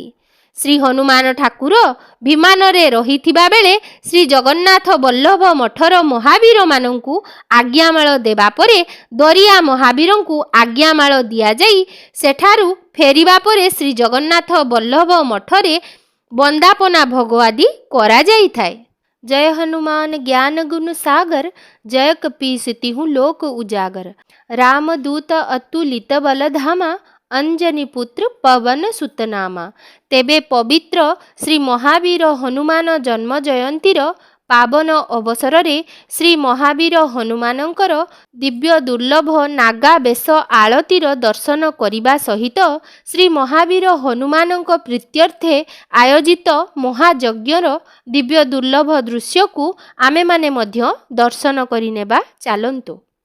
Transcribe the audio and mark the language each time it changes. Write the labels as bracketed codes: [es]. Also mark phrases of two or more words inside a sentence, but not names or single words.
[or] ଶ୍ରୀ ହନୁମାନ ଠାକୁର ବିମାନରେ ରହିଥିବା ବେଳେ ଶ୍ରୀ ଜଗନ୍ନାଥ ବଲ୍ଲଭ ମଠର ମହାବୀରମାନଙ୍କୁ ଆଜ୍ଞାମାଳ ଦେବା ପରେ ଦରିଆ ମହାବୀରଙ୍କୁ ଆଜ୍ଞାମାଳ ଦିଆଯାଇ ସେଠାରୁ ଫେରିବା ପରେ ଶ୍ରୀ ଜଗନ୍ନାଥ ବଲ୍ଲଭ ମଠରେ ବନ୍ଦାପନା ଭୋଗ ଆଦି କରାଯାଇଥାଏ। [awa] जय हनुमान ज्ञान गुण सागर, जय कपीस तिहु लोक उजागर। रामदूत अतुलित बल धामा, अंजनी पुत्र पवन सुत नामा। [or] ତେବେ ପବିତ୍ର ଶ୍ରୀ ମହାବୀର ହନୁମାନ ଜନ୍ମ ଜୟନ୍ତୀର ପାବନ ଅବସର ଶ୍ରୀ ମହାବୀର ହନୁମାନଙ୍କର ଦିବ୍ୟ ଦୁର୍ଲଭ ନାଗା ବେଶ ଆଳତୀର ଦର୍ଶନ କରନେ ସହିତ ଶ୍ରୀ ମହାବୀର ହନୁମାନଙ୍କ ପ୍ରୀତ୍ୟର୍ଥେ ଆୟୋଜିତ ମହାଯଜ୍ଞର ଦିବ୍ୟ ଦୁର୍ଲଭ ଦୃଶ୍ୟ କୋ ଆମେ ମାନେ ମଧ୍ୟ ଦର୍ଶନ କରିନେବା ଚାଲନ୍ତୁ।